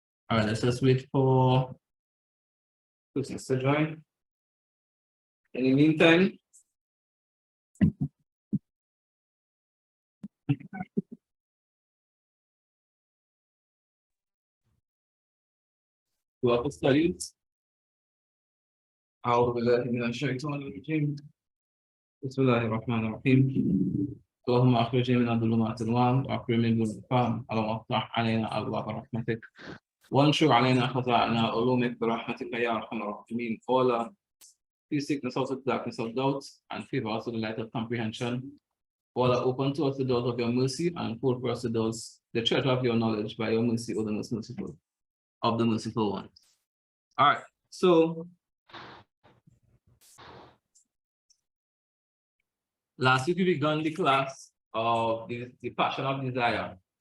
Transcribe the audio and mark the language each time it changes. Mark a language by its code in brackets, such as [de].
[en] All right, let's just wait for persons to join. In the meantime, to our studies. [ar] أعوذ بالله من الشيطان الرجيم. بسم الله الرحمن الرحيم. اللهم أخرجنا من الظلمات النار وأكرمنا بالفهم اللهم افتح علينا أبواب رحمتك وانشر علينا خزائن علومك برحمتك يا أرحم الراحمين. [en] All please take us out of the darkness of doubt and favor us with the light of comprehension. All open to us the doors of your mercy and pour for us the doors, the treasure of your knowledge by your mercy, O the most merciful of the merciful ones. All right, so last week we began the class of the passion of desire.